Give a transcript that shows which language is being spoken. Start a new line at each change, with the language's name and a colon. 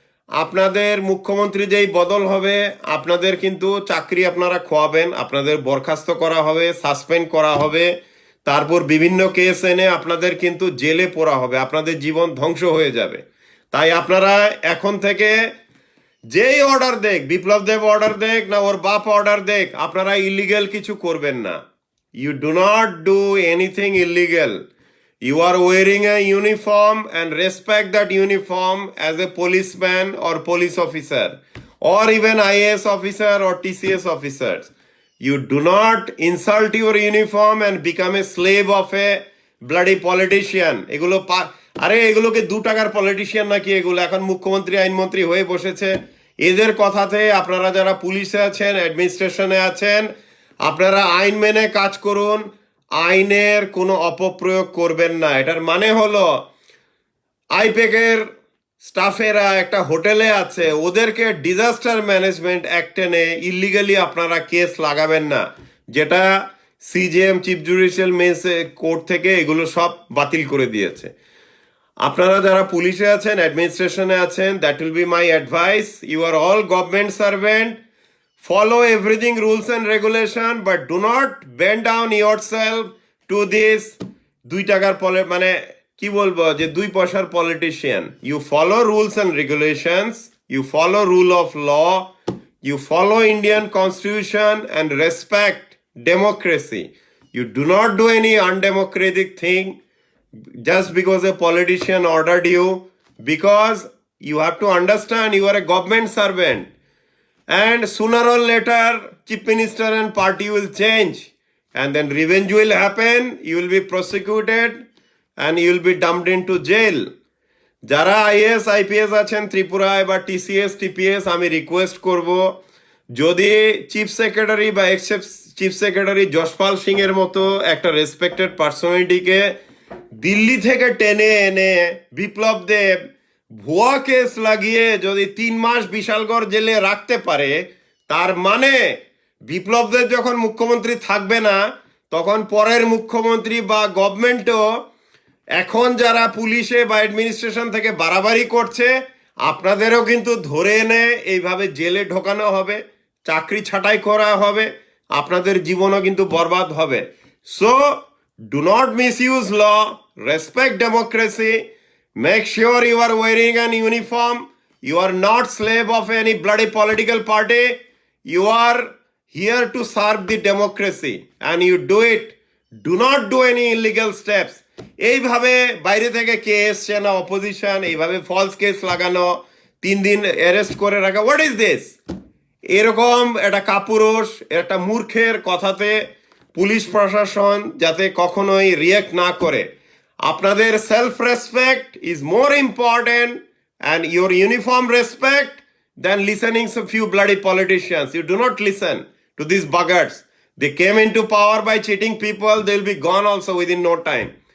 Bangla: আপনাদের মুখ্যমন্ত্রী যেই বদল হবে, আপনাদের কিন্তু চাকরি আপনারা খোয়াবেন, আপনাদের বরখাস্ত করা হবে, সাসপেন্ড করা হবে, তারপর বিভিন্ন কেস এনে আপনাদের কিন্তু জেলে পোড়া হবে, আপনাদের জীবন ধ্বংস হয়ে যাবে। তাই আপনারা এখন থেকে যেই অর্ডার দেখ, বিপ্লব দেব অর্ডার দেখ না ওর বাপ অর্ডার দেখ, আপনারা ইলিগেল কিছু করবেন না।
English: You do not do anything illegal. You are wearing a uniform and respect that uniform as a policeman or police officer or even IAS officer or TCS officers. You do not insult your uniform and become a slave of a bloody politician.
Bangla: এগুলোকে 2 টাকার politician নাকি এগুলো? এখন মুখ্যমন্ত্রী আইনমন্ত্রী হয়ে বসেছে। এদের কথাতে আপনারা যারা পুলিশে আছেন, অ্যাডমিনিস্ট্রেশনে আছেন, আপনারা আইন মেনে কাজ করুন, আইনের কোনো অপপ্রয়োগ করবেন না। এটার মানে হলো আইপ্যাকের স্টাফেরা একটা হোটেলে আছে, ওদেরকে ডিজাস্টার ম্যানেজমেন্ট অ্যাক্ট এনে ইলিগালি আপনারা কেস লাগাবেন না, যেটা সিজিএম চিফ জুডিশিয়াল কোর্ট থেকে এগুলো সব বাতিল করে দিয়েছে। আপনারা যারা পুলিশে আছেন, অ্যাডমিনিস্ট্রেশনে আছেন,
English: That will be my advice. You are all government servant, follow everything rules and regulation, but do not bend down yourself to this
Bangla: 2 টাকার মানে কি বলবো, যে 2 পয়সার
English: Politician. You follow rules and regulations, you follow rule of law, you follow Indian constitution and respect democracy. You do not do any undemocratic thing just because a politician ordered you, because you have to understand you are a government servant. And sooner or later, chief minister and party will change, and then revenge will happen. You will be prosecuted, and you will be dumped into jail.
Bangla: যারা is IPS আছেন ত্রিপুরায় বা TCS TPS, আমি request করব, যদি chief secretary বা x chief secretary Yashpal Singh এর মতো একটা রেসপেক্টেড পার্সোনালিটিকে দিল্লি থেকে টেনে এনে বিপ্লব দেব ভুয়া কেস লাগিয়ে যদি 3 মাস বিশালগড় জেলে রাখতে পারে, তার মানে বিপ্লবদের যখন মুখ্যমন্ত্রী থাকবে না, তখন পরের মুখ্যমন্ত্রী বা গভর্নমেন্টও এখন যারা পুলিশে বা অ্যাডমিনিস্ট্রেশন থেকে বাড়াবাড়ি করছে, আপনাদেরও কিন্তু ধরে এনে এইভাবে জেলে ঢোকানো হবে, চাকরি ছাঁটাই করা হবে, আপনাদের জীবনও কিন্তু বরবাদ হবে।
English: So do not misuse law, respect democracy, make sure you are wearing an uniform. You are not slave of any bloody political party. You are here to serve the democracy, and you do it. Do not do any illegal steps.
Bangla: এইভাবে বাইরে থেকে case না opposition এইভাবে false case লাগানো, 3 দিন arrest করে রাখা,
English: What is this?
Bangla: এরকম একটা কাপুরুষ, একটা মূর্খের কথাতে পুলিশ প্রশাসন যাতে কখনোই রিয়েক্ট না করে।
English: আপনাদের self respect is more important and your uniform respect than listening to few bloody politicians. You do not listen to these buggards. They came into power by cheating people. They'll be gone also within no time.